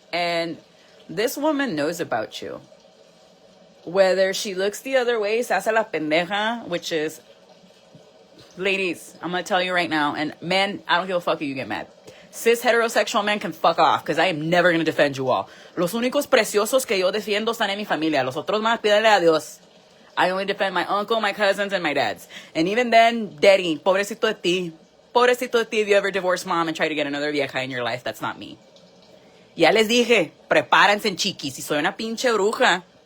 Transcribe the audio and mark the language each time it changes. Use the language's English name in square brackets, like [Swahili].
[English] And this woman knows about you. Whether she looks the other way, [Spanish] se hace la pendeja, [English] which is ladies, I'm gonna tell you right now, and men, I don't give a fuck if you get mad. Cis heterosexual men can fuck off, because I am never gonna defend you all. [Spanish] Los únicos preciosos que yo defiendo están en mi familia. Los otros más, pídale a Dios. [English] I only defend my uncle, my cousins, and my dads. And even then, daddy, [Spanish] pobrecito de ti. Pobrecito de ti [English] if you ever divorce mom and try to get another vieja in your life. That's not me. [Spanish] Ya les dije, prepárense, chiquis. Si soy una pinche bruja.